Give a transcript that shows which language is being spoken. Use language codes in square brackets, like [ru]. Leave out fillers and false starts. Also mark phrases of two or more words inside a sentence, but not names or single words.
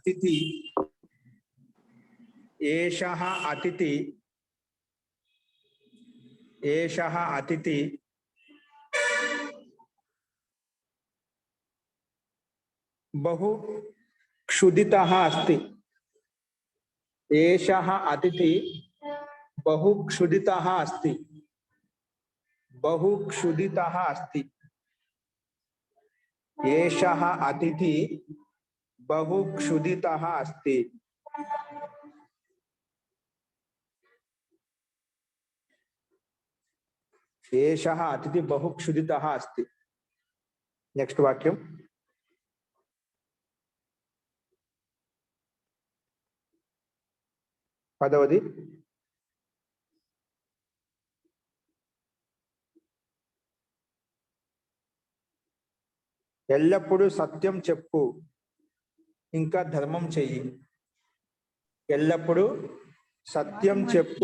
[sa] ఏషః అతిథి బహు క్షుధితః అస్తి. ఏషః అతిథి బహు క్షుధితః అస్తి. बहुक्षुदितः अस्ति। एषः अतिथि बहुक्षुदितः अस्ति। एषः अतिथि बहुक्षुदितः अस्ति। नेक्स्ट वाक्यम। पदवदि [te] ఎల్లప్పుడూ సత్యం చెప్పు ఇంకా ధర్మం చెయ్యి. ఎల్లప్పుడూ సత్యం చెప్పు,